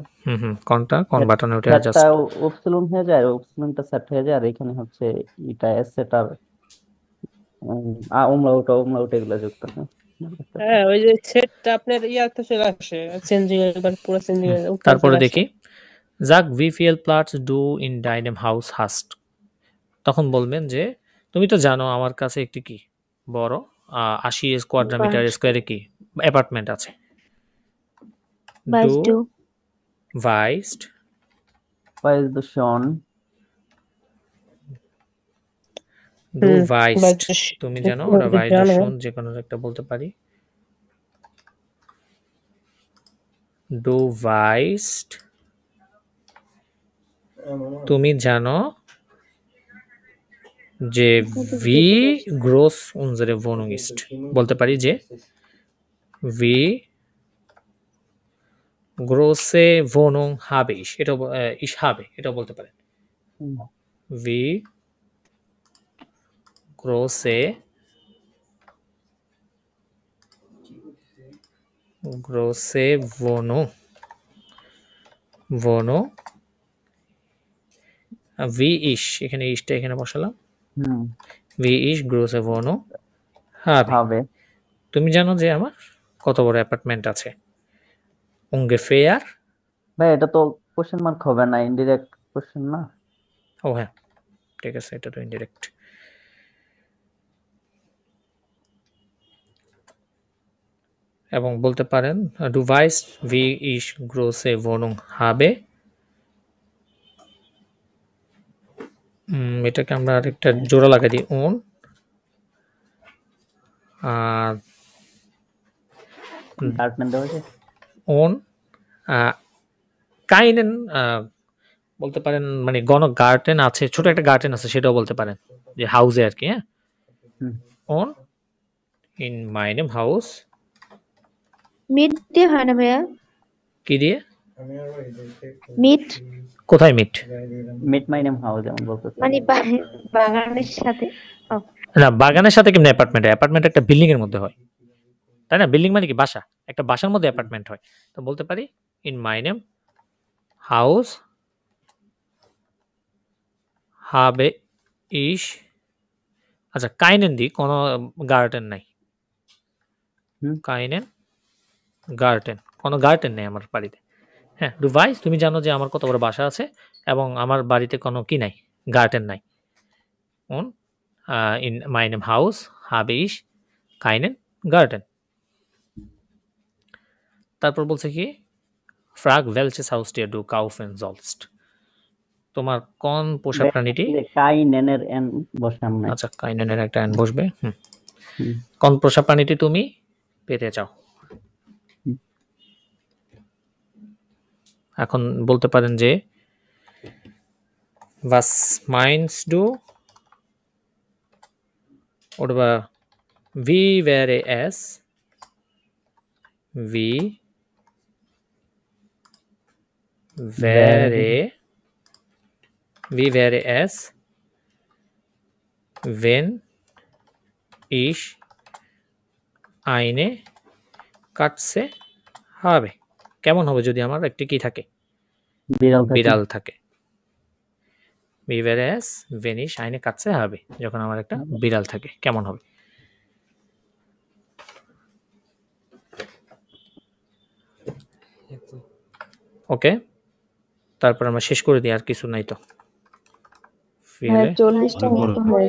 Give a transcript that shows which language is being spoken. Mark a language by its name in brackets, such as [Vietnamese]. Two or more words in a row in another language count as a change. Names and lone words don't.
[Bangla] কোনটা কোন বাটনে ওটা জাস্ট সেটটা অপশন হয়ে যায়, অপশনটা সেট হয়ে যায়, আর এখানে হচ্ছে এটা সেট আর umlaut এগুলো যুক্ত হয়। হ্যাঁ, ওই যে সেটটা আপনার ইয়াতে চলে আসে, চেঞ্জিং একবার পুরো চেঞ্জিং। তারপরে দেখি [German] sag wie viel Platz du in deinem Haus hast। [Bangla] তখন বলবেন যে তুমি তো জানো আমার কাছে একটি কি বড় 80 স্কোয়ার স্কোয়ারে কি অ্যাপার্টমেন্ট আছে। [German] Du weißt schon, du weißt [Bangla] তুমি জানো, ওরা [German] weißt schon [Bangla] যে কোনো একটা বলতে পারি। [German] Du weißt [Bangla] তুমি জানো যে [German] wie groß unsere Wohnung ist [Bangla] বলতে পারি যে [German] wie große Wohnung habe ich, [Bangla] এটা [German] ich habe [Bangla] এটা বলতে পারেন। [German] wie große Wohnung wie ich, [Bangla] এখানে ইশটা এখানে বসালাম। [German] wie ich große Wohnung habe। [Bangla] তুমি জানো যে আমার কত বড় অ্যাপার্টমেন্ট আছে। ungefähr ভাই এটা তো কোশ্চেন মার্ক হবে না, ইনডিরেক্ট কোশ্চেন না। ও হ্যাঁ ঠিক আছে, এটা তো ইনডিরেক্ট। এবং বলতে পারেন [German] du weißt wie ich große Wohnung habe। [Bangla] এটাকে আমরা আরেকটা জোড়া লাগাই দিই on আর [German] on keinen [Bangla] বলতে পারেন, মানে গার্ডেন আছে, ছোট একটা গার্ডেন আছে সেটাও বলতে পারেন, যে হাউসে আর কি। হ্যাঁ, [German] on in meinem Haus [Bangla] মিট দিয়ে হয় না ভাইয়া? কি দিয়ে? মিট কোথায় মিট? [German] mit meinem Haus [Bangla] যেমন বলতেছে, মানে বাগানের সাথে। না, বাগানের সাথে কেমনে অ্যাপার্টমেন্ট? অ্যাপার্টমেন্ট একটা বিল্ডিং এর মধ্যে হয়, তাই না? বিল্ডিং মানে কি বাসা, একটা বাসার মধ্যে অ্যাপার্টমেন্ট হয়। তো বলতে পারি [German] in meinem Haus habe ich [Bangla] আচ্ছা কাইনেন দি কোনো গার্ডেন নাই হুম। [German] keinen Garten [Bangla] কোনো গার্ডেন নেই আমার বাড়িতে হ্যাঁ [German] du weißt [Bangla] তুমি জানো যে আমার কত বড় বাসা আছে এবং আমার বাড়িতে কোনো কি নাই গার্ডেন নাই [German] und in meinem Haus habe ich keinen Garten [Bangla] তারপর বলছে কি [German] frag welches Haustier du kaufen sollst [Bangla] তোমার কোন পোষা প্রাণীটি কাইনেনের এন বসাম নাই। আচ্ছা কাইনেনের একটা এন বসবে হুম। কোন পোষা প্রাণীটি তুমি পেতে চাও হুম। এখন বলতে পারেন যে [German] was meinst du oder wie wäre es wie wäre es wenn ich eine Katze habe [Bangla] কেমন হবে যদি আমার একটি কি থাকে বিড়াল থাকে। বিড়াল থাকে [German] wie wäre es wenn ich eine Katze habe [Bangla] যখন আমার একটা বিড়াল থাকে কেমন হবে ওকে তারপর আমরা শেষ করে দিই আর কিছু নাই তো হ্যাঁ 40টা অনেক বড় মতো হয়ে